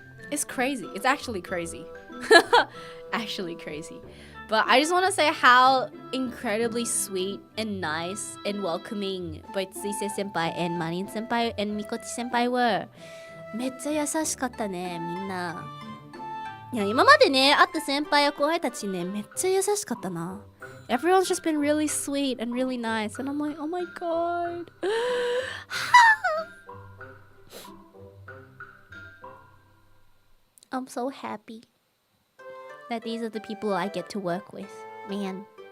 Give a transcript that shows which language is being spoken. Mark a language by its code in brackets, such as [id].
[en] It's crazy. It's actually crazy. Actually crazy. But I just want to say how incredibly sweet and nice and welcoming both Suisei senpai and Marin senpai and Mikochi senpai were. [ja] めっちゃ優しかったね、みんな。いや、今までね、会った先輩や後輩たちね、めっちゃ優しかったな。 [en] Everyone's just been really sweet and really nice. And I'm like, oh my god. I'm so happy that these are the people I get to work with. Man.